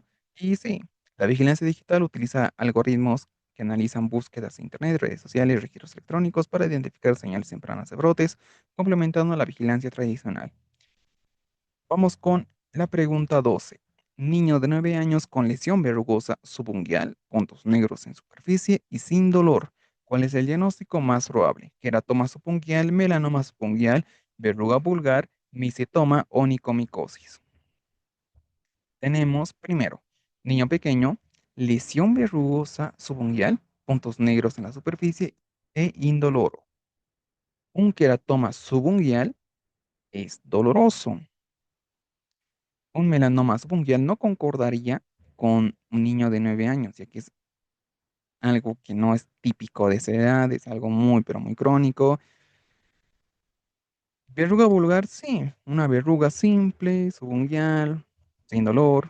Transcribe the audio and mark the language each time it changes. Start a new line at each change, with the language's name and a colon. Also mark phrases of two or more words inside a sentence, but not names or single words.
Spanish: Y sí, la vigilancia digital utiliza algoritmos que analizan búsquedas en Internet, redes sociales, registros electrónicos para identificar señales tempranas de brotes, complementando la vigilancia tradicional. Vamos con la pregunta 12. Niño de 9 años con lesión verrugosa subungual, puntos negros en superficie y sin dolor. ¿Cuál es el diagnóstico más probable? Queratoma subungual, melanoma subungual, verruga vulgar, micetoma o nicomicosis. Tenemos primero, niño pequeño, lesión verrugosa subungual, puntos negros en la superficie e indoloro. Un queratoma subungual es doloroso. Un melanoma subungual no concordaría con un niño de 9 años, ya que es algo que no es típico de esa edad, es algo muy, pero muy crónico. Verruga vulgar, sí, una verruga simple, subungual, sin dolor.